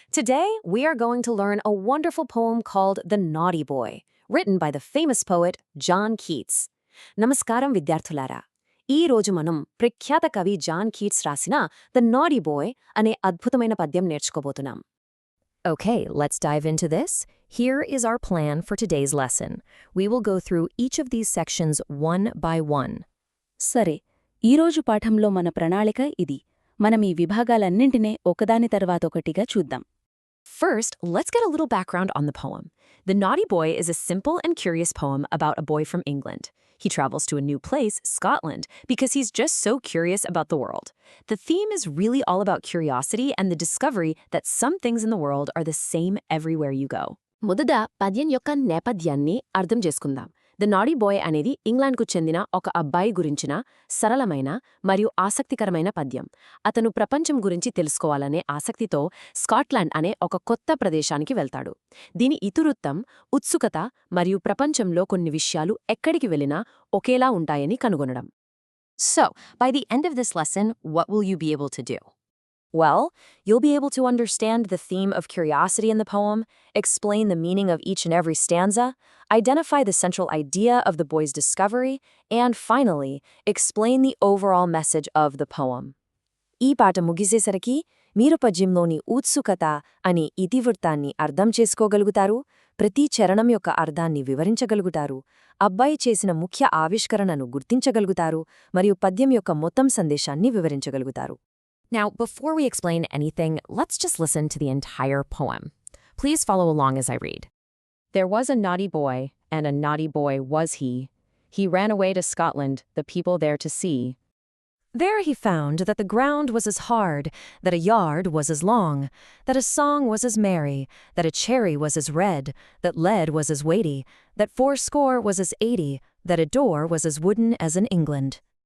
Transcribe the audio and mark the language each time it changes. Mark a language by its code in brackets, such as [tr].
[en] Today, we are going to learn a wonderful poem called The Naughty Boy, written by the famous poet John Keats. [te] Namaskaram vidyarthulara. ఈ రోజు మనం ప్రఖ్యాత కవి John Keats రాసిన the నాడీ bye అనే అద్భుతమైన పద్యం నేర్చుకోబోతున్నాం. [en] Okay, let's dive into this. Here is our plan for today's lesson. We will go through each of these sections one by one. [te] సరే, ఈరోజు పాఠంలో మన ప్రణాళిక ఇది. మనం ఈ విభాగాలన్నింటినీ ఒకదాని తర్వాతొకటిగా చూద్దాం. [en] First, let's get a little background on the poem. The Naughty Boy is a simple and curious poem about a boy from England. He travels to a new place, Scotland, because he's just so curious about the world. The theme is really all about curiosity and the discovery that some things in the world are the same everywhere you go. [te] మొదట పద్యం యొక్క నేపథ్యాన్ని అర్థం చేసుకుందాం. The నాడీ bye అనేది ఇంగ్లాండ్కు చెందిన ఒక అబ్బాయి గురించిన సరళమైన మరియు ఆసక్తికరమైన పద్యం. అతను ప్రపంచం గురించి తెలుసుకోవాలనే ఆసక్తితో స్కాట్లాండ్ అనే ఒక కొత్త ప్రదేశానికి వెళ్తాడు. దీని ఇతివృత్తం ఉత్సుకత మరియు ప్రపంచంలో కొన్ని విషయాలు ఎక్కడికి వెళ్ళినా ఒకేలా ఉంటాయని కనుగొనడం. [en] So, by the end of this lesson, what will you be able to do? Well, you'll be able to understand the theme of curiosity in the poem, explain the meaning of each and every stanza, identify the central idea of the boy's discovery, and finally, explain the overall message of the poem. [te] ఈ పాట ముగిసేసరికి మీరు పద్యంలోని ఉత్సుకత అనే ఇతివృత్తాన్ని అర్థం చేసుకోగలుగుతారు, ప్రతి చరణం యొక్క అర్థాన్ని వివరించగలుగుతారు, అబ్బాయి చేసిన ముఖ్య ఆవిష్కరణను గుర్తించగలుగుతారు మరియు పద్యం యొక్క మొత్తం సందేశాన్ని వివరించగలుగుతారు. [en] Now, before we explain anything, let's just listen to the entire poem. Please follow along as I read. There was a naughty boy, and a naughty boy was he. He ran away to Scotland, the people there to see. There he found that the ground was as hard, that a yard was as long, that a song was as merry, that a cherry was as red, that lead was as weighty, that 80 was as 80, that a door was as wooden as in England.